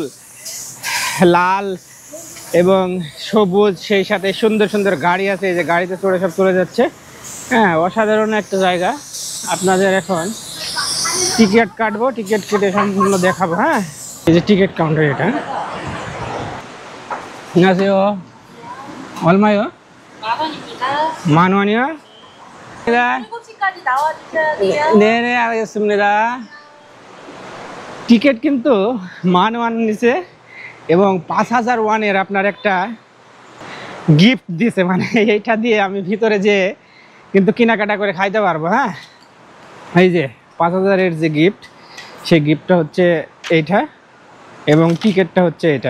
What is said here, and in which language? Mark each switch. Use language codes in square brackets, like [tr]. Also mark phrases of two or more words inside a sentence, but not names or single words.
[bn] লাল এবং সবুজ, সেই সাথে সুন্দর সুন্দর গাড়ি আছে। এই যে গাড়িতে চড়ে সব চলে যাচ্ছে। হ্যাঁ, অসাধারণ একটা জায়গা। আপনাদের এখন টিকিট কাটবো, টিকিট কেটে সম্পূর্ণ দেখাবো। হ্যাঁ, এই যে টিকিট কাউন্টার এটা। 안녕하세요. [ko] 얼마요? 만 원입니다. 만 원이요? 7시까지 나와주셔야 돼요. 네네, 알겠습니다. [bn] টিকিট কিন্তু [ko] 만 원 [bn] নিছে এবং 5000 ওয়ানের আপনার একটা গিফট দিছে। মানে এইটা দিয়ে আমি ভিতরে যে কিন্তু কেনাকাটা করে খাইতে পারবো। হ্যাঁ, এই যে 5000-এর যে গিফট, সেই গিফটটা হচ্ছে এইটা এবং টিকিটটা হচ্ছে এটা।